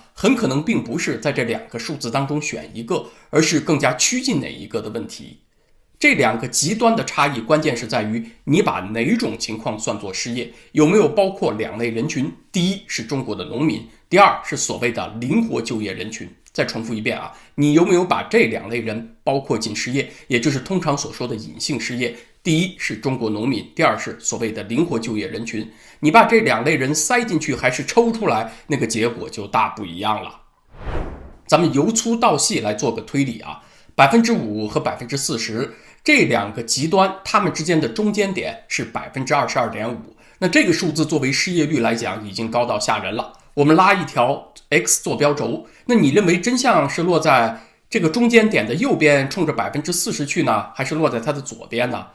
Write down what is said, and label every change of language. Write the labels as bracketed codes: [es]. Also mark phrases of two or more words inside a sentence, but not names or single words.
[zh] 很可能並不是在這2個數字當中選一個，而是更加趨近哪一個的問題。這2個極端的差異，關鍵是在於你把哪種情況算作失業，有沒有包括2類人群。第一是中國的農民，第二是所謂的靈活就業人群。再重複一遍啊，你有没有把这2類人包括进失業，也就是通常所说的隐性失業。第一是中国農民，第二是所謂的灵活就業人群。你把这2類人塞进去还是抽出來，那個結果就大不一樣了。咱們由粗到細來做個推理啊，5%和40%這2個極端，它們之間的中間點是 22.5%。那這個數字作為失業率來講已經高到嚇人了。我們拉一條 X 坐標軸，那你認為真相是落在這個中間點的右邊衝着 40% 去呢，還是落在它的左邊呢？